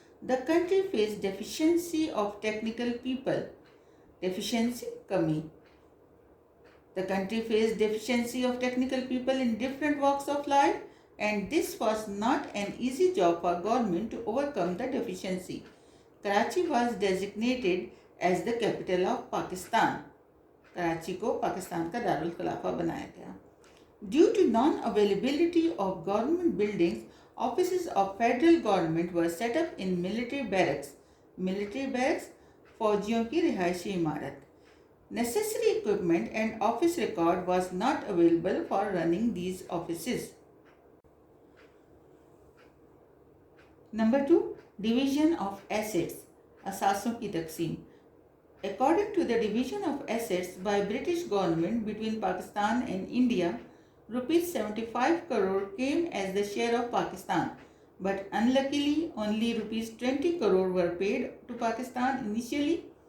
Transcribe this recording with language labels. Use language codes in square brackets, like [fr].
[en] The country faced deficiency of technical people۔ Deficiency، kami۔ The country faced deficiency of technical people in different walks of life and this was not an easy job for government to overcome the deficiency. Karachi was designated as the capital of Pakistan. [hi] Karachi को पाकिस्तान का दारुल खिलाफा बनाया गया. [en] Due to non-availability of government buildings, offices of federal government were set up in military barracks. [hi] Military barracks फौजियों की रिहायशी इमारत. [en] Necessary equipment and office record was not available for running these offices. Number 2, division of assets. [hi] असासों की तकसीम. [en] According to the division of assets by British government between Pakistan and India, rupees 75 crore came as the share of Pakistan, but unluckily only rupees 20 crore were paid to Pakistan initially.